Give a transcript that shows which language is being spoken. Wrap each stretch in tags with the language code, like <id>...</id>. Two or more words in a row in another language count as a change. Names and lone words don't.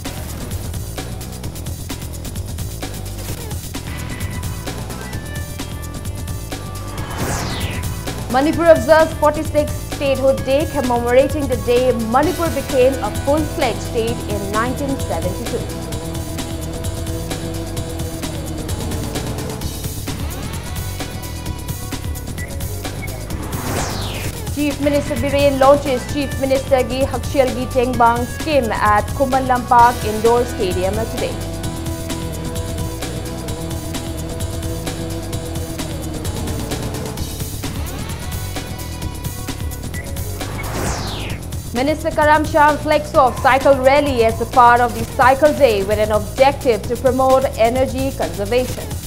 <en>Manipur observes 46th statehood day, commemorating the day Manipur became a full-fledged state in 1972. Chief Minister Biren launches Chief Minister Gi Hakshil Gi Tengbang scheme at Kumalam Park Indoor Stadium today. Minister Karam Sham flags off cycle rally as a part of the Cycle Day with an objective to promote energy conservation.</en>